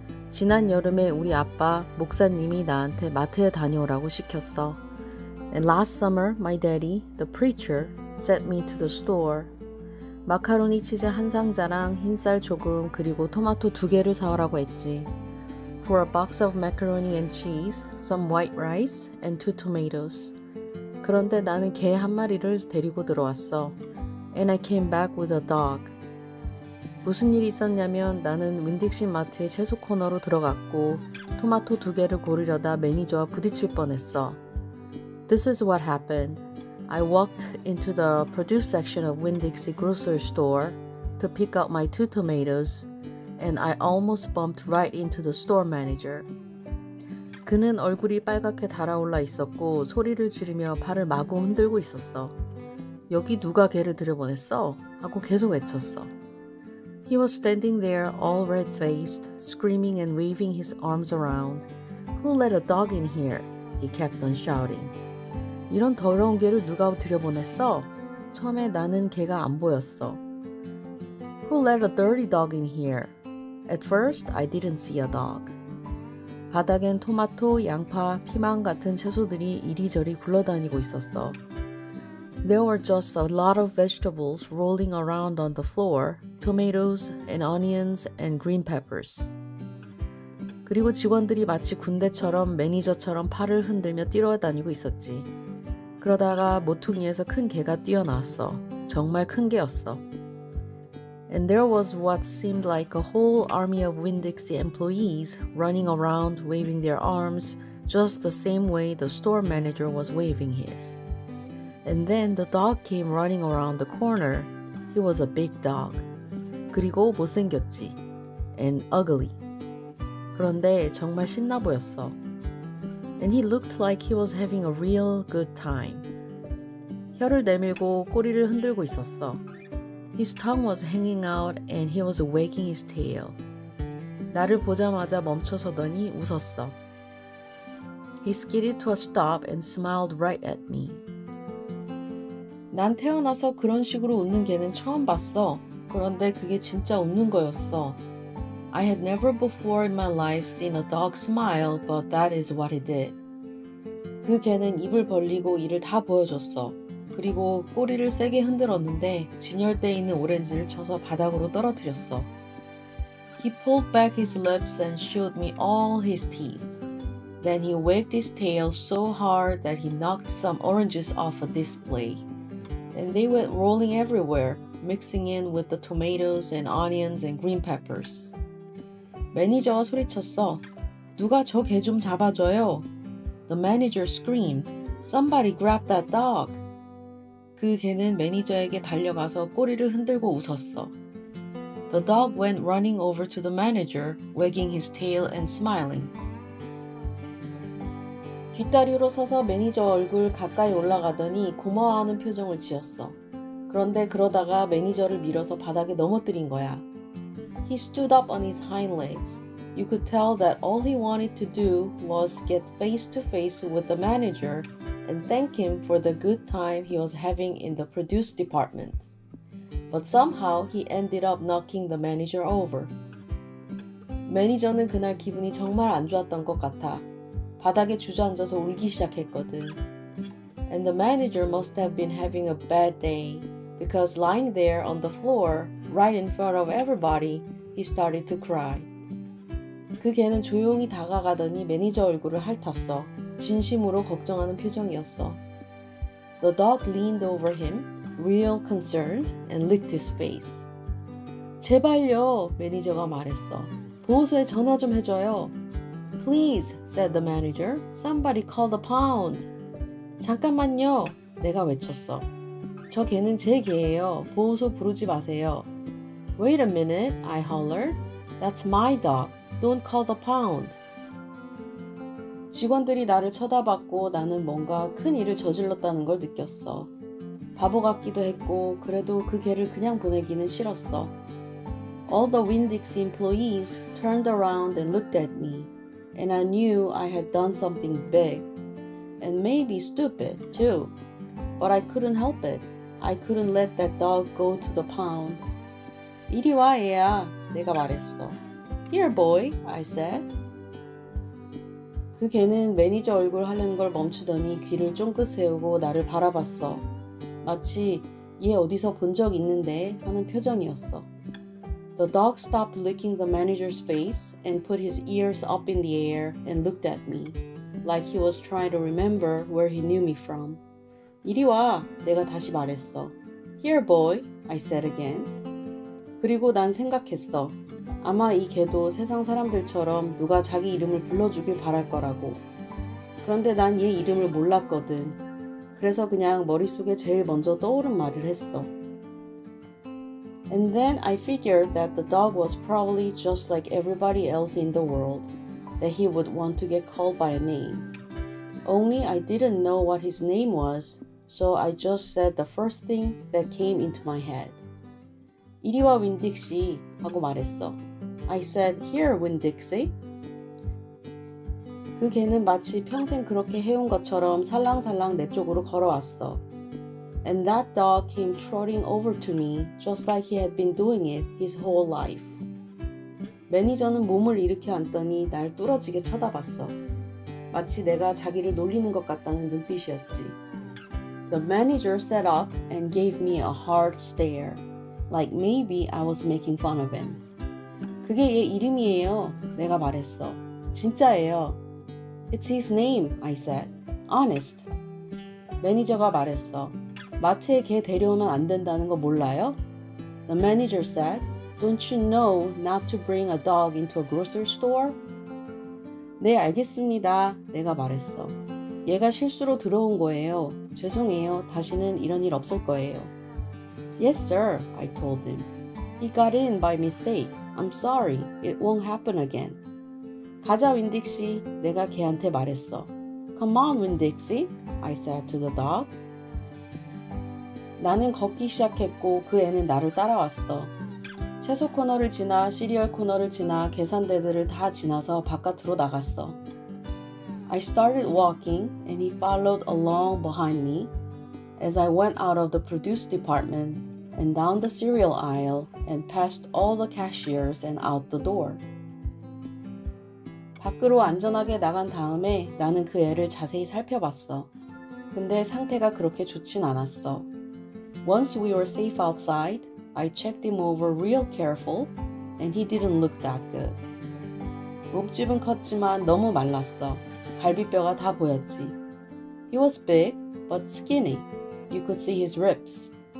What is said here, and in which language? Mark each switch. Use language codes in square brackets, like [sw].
[ko] 지난 여름에 우리 아빠, 목사님이 나한테 마트에 다녀오라고 시켰어. [en] And last summer, my daddy, the preacher, sent me to the store. [ko] 마카로니 치즈 한 상자랑 흰쌀 조금 그리고 토마토 2개를 사오라고 했지. [en] For a box of macaroni and cheese, some white rice, and 2 tomatoes. [ko] 그런데 나는 개 한 마리를 데리고 들어왔어. [en] And I came back with a dog. [ko] 무슨 일이 있었냐면 나는 윈딕시 마트의 채소 코너로 들어갔고 토마토 2개를 고르려다 매니저와 부딪힐 뻔했어. [en] This is what happened. I walked into the produce section of Winn-Dixie grocery store to pick up my 2 tomatoes and I almost bumped right into the store manager. [ko] 그는 얼굴이 빨갛게 달아올라 있었고 소리를 지르며 발을 마구 흔들고 있었어. 여기 누가 개를 들여보냈어? 하고 계속 외쳤어. [en] He was standing there all red-faced, screaming and waving his arms around. Who let a dog in here? He kept on shouting. [ko] 이런 더러운 개를 누가 들여보냈어? 처음에 나는 개가 안 보였어. [en] Who let a dirty dog in here? At first, I didn't see a dog. [ko] 바닥엔 토마토, 양파, 피망 같은 채소들이 이리저리 굴러다니고 있었어. [en] There were just a lot of vegetables rolling around on the floor, tomatoes and onions and green peppers. [ko] 그리고 직원들이 마치 군대처럼 매니저처럼 팔을 흔들며 뛰어다니고 있었지. 그러다가 모퉁이에서 큰 개가 뛰어나왔어. 정말 큰 개였어. [en] And there was what seemed like a whole army of Winn-Dixie employees running around waving their arms just the same way the store manager was waving his. And then the dog came running around the corner. He was a big dog. [ko] 그리고 못생겼지. [en] And ugly. [ko] 그런데 정말 신나 보였어. [en] And he looked like he was having a real good time. [ko] 혀를 내밀고 꼬리를 흔들고 있었어. [en] His tongue was hanging out and he was wagging his tail. [ko] 나를 보자마자 멈춰서더니 웃었어. [en] He skidded to a stop and smiled right at me. [ko] 난 태어나서 그런 식으로 웃는 개는 처음 봤어. 그런데 그게 진짜 웃는 거였어. [en] I had never before in my life seen a dog smile, but that is what he did. [ko] 그 개는 입을 벌리고 이를 다 보여줬어. 그리고 꼬리를 세게 흔들었는데 진열대에 있는 오렌지를 쳐서 바닥으로 떨어뜨렸어. [en] He pulled back his lips and showed me all his teeth. Then he wagged his tail so hard that he knocked some oranges off a display. And they went rolling everywhere, mixing in with the tomatoes and onions and green peppers. [ko] 매니저가 소리쳤어. 누가 저 개 좀 잡아줘요. [en] The manager screamed. Somebody grab that dog. [ko] 그 개는 매니저에게 달려가서 꼬리를 흔들고 웃었어. [en] The dog went running over to the manager, wagging his tail and smiling. [ko] 뒷다리로 서서 매니저 얼굴 가까이 올라가더니 고마워하는 표정을 지었어. 그런데 그러다가 매니저를 밀어서 바닥에 넘어뜨린 거야. [en] He stood up on his hind legs. You could tell that all he wanted to do was get face to face with the manager and thank him for the good time he was having in the produce department. But somehow he ended up knocking the manager over. [ko] 매니저는 그날 기분이 정말 안 좋았던 것 같아. 바닥에 주저앉아서 울기 시작했거든. [en] And the manager must have been having a bad day because lying there on the floor, right in front of everybody, he started to cry. [ko] 그 개는 조용히 다가가더니 매니저 얼굴을 핥았어. 진심으로 걱정하는 표정이었어. [en] The dog leaned over him, real concerned, and licked his face. [ko] 제발요, 매니저가 말했어. 보호소에 전화 좀 해줘요. [en] Please, said the manager. Somebody call the pound. [ko] 잠깐만요. 내가 외쳤어. 저 개는 제 개예요. 보호소 부르지 마세요. [en] Wait a minute, I hollered. That's my dog. Don't call the pound. [ko] 직원들이 나를 쳐다봤고 나는 뭔가 큰 일을 저질렀다는 걸 느꼈어. 바보 같기도 했고 그래도 그 개를 그냥 보내기는 싫었어. [en] All the Winn-Dixie employees turned around and looked at me, and I knew I had done something big, and maybe stupid too. But I couldn't help it. I couldn't let that dog go to the pound. [ko] 이리 와, 얘야. 내가 말했어. [en] Here, boy, I said. [ko] 그 개는 매니저 얼굴 하려는 걸 멈추더니 귀를 쫑긋 세우고 나를 바라봤어. 마치 얘 어디서 본 적 있는데 하는 표정이었어. [en] The dog stopped licking the manager's face and put his ears up in the air and looked at me, like he was trying to remember where he knew me from. [ko] 이리 와, 내가 다시 말했어. [en] Here, boy, I said again. [ko] 그리고 난 생각했어. 아마 이 개도 세상 사람들처럼 누가 자기 이름을 불러주길 바랄 거라고. 그런데 난 얘 이름을 몰랐거든. 그래서 그냥 머릿속에 제일 먼저 떠오른 말을 했어. [en] And then I figured that the dog was probably just like everybody else in the world, that he would want to get called by a name. Only I didn't know what his name was, so I just said the first thing that came into my head. [ko] 이리 와, 윈딕시 하고 말했어. [en] I said, here, Winn-Dixie. [ko] 그 개는 마치 평생 그렇게 해온 것처럼 살랑살랑 내 쪽으로 걸어왔어. [en] And that dog came trotting over to me just like he had been doing it his whole life. [ko] 매니저는 몸을 일으켜 앉더니 날 뚫어지게 쳐다봤어. 마치 내가 자기를 놀리는 것 같다는 눈빛이었지. [en] The manager sat up and gave me a hard stare, like maybe I was making fun of him. [ko] 그게 얘 이름이에요. 내가 말했어. 진짜예요. [en] It's his name, I said. Honest. [ko] 매니저가 말했어. 마트에 개 데려오면 안 된다는 거 몰라요? [en] The manager said, Don't you know not to bring a dog into a grocery store? [ko] 네, 알겠습니다. 내가 말했어. 얘가 실수로 들어온 거예요. 죄송해요. 다시는 이런 일 없을 거예요. [en] Yes, sir, I told him. He got in by mistake. I'm sorry. It won't happen again. [ko] 가자, 윈딕시. 내가 걔한테 말했어. [en] Come on, Winn-Dixie, I said to the dog. [ko] 나는 걷기 시작했고 그 애는 나를 따라왔어. 채소 코너를 지나 시리얼 코너를 지나 계산대들을 다 지나서 바깥으로 나갔어. [en] I started walking and he followed along behind me as I went out of the produce department and down the cereal aisle and past all the cashiers and out the door. [ko] 밖으로 안전하게 나간 다음에 나는 그 애를 자세히 살펴봤어. 근데 상태가 그렇게 좋진 않았어. [en] Once we were safe outside, I checked him over real careful and he didn't look that good. [ko] 몸집은 컸지만 너무 말랐어. 갈비뼈가 다 보였지. [en] He was big but skinny. You could see his ribs.